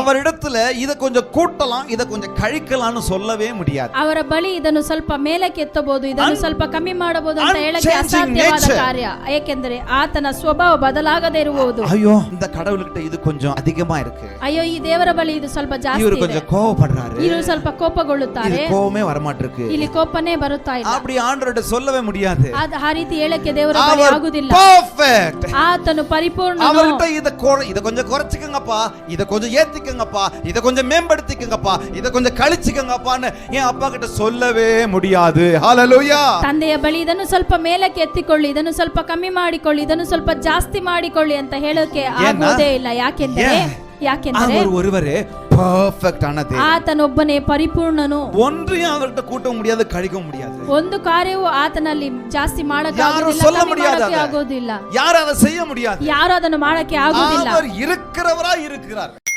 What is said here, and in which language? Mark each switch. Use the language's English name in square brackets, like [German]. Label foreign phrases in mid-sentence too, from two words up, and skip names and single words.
[Tamil] அவரிடத்துல இத கொஞ்சம் கூட்டலாம் இத கொஞ்சம் கழிக்கலாம்னு சொல்லவே முடியாது. [Kannada] ಅವರ ಬಳಿ ಇದನ್ನು ಸ್ವಲ್ಪ ಮೇಲಕ್ಕೆ ಎತ್ತಬಹುದು, ಇದನ್ನು ಸ್ವಲ್ಪ ಕಮ್ಮಿ ಮಾಡಬಹುದು ಅಂತ ಹೇಳಕ್ಕೆ ಅಸಾಧ್ಯವಾದ ಕಾರ್ಯ. ಏಕೆಂದರೆ ಆತನ ಸ್ವಭಾವ ಬದಲಾಗದೇ ಇರುವುದು. [Tamil] ஐயோ இந்த கடவுள்கிட்ட இது கொஞ்சம் அதிகமா இருக்கு, [Kannada] ಅಯ್ಯೋ ಈ ದೇವರ ಬಳಿ ಇದು ಸ್ವಲ್ಪ ಜಾಸ್ತಿ [Tamil] இவரு [Kannada] ಇದೆ, [Tamil] கொஞ்சம் கோவப்படுறாரு, [Kannada] ಇವರು ಸ್ವಲ್ಪ ಕೋಪಗೊಳ್ಳುತ್ತಾರೆ, [Tamil] இது கோவமே வர மாட்டிருக்கு, [Kannada] ಇಲ್ಲಿ ಕೋಪನೇ ಬರುತ್ತಾ ಇಲ್ಲ. [Tamil] அப்படி ஆண்டவர்கிட்ட சொல்லவே முடியாது. [Kannada] ಆ ರೀತಿ ಹೇಳಕ್ಕೆ ದೇವರ ಬಳಿ ಆಗುವುದಿಲ್ಲ. ಪರ್ಫೆಕ್ಟ್, ಆತನು ಪರಿಪೂರ್ಣ. [Tamil] அவர்கிட்ட இத கொஞ்சம் குறைச்சுக்கங்கப்பா, இத கொஞ்சம் ஏத்திக்கங்கப்பா, இத கொஞ்சம் மேம்படுத்திக்கங்கப்பா, இத கொஞ்சம் கழிச்சுக்கங்கப்பான்னு என் அப்பா கிட்ட சொல்லவே முடியாது. ஹalleluya. [Kannada] ತಂದೆಯ ಬಳಿ ಇದನ್ನು ಸ್ವಲ್ಪ ಮೇಲಕ್ಕೆ ಎತ್ತಿಕೊಳ್ಳಿ, ಇದನ್ನು ಸ್ವಲ್ಪ ಕಮ್ಮಿ ಮಾಡಿಕೊಳ್ಳಿ, ಇದನ್ನು ಸ್ವಲ್ಪ ಜಾಸ್ತಿ ಮಾಡಿಕೊಳ್ಳಿ ಅಂತ ಹೇಳೋಕೆ ಆಗೋದೇ ಇಲ್ಲ. ಯಾಕೆಂದರೆ [Tamil] அவர் ஒருவரே பெர்ஃபெக்ட் ஆனது, [Kannada] ಆತನೊಬ್ಬನೇ ಪರಿಪೂರ್ಣನು. [Tamil] ஒன்றையும் அவர்கிட்ட கூட்ட முடியாது, கழிக்க முடியாது. [Kannada] ಒಂದು ಕಾರ್ಯವೂ ಆತನಲ್ಲಿ ಜಾಸ್ತಿ ಮಾಡಕ್ಕೆ ಆಗೋದಿಲ್ಲ, [Tamil] ಯಾರು அதை செய்ய முடியாது, [Kannada] ಯಾರು ಅದನ್ನು ಮಾಡಕ್ಕೆ ಆಗೋದಿಲ್ಲ. [Tamil] அவர் இருக்கிறவரா இருக்கிறார்.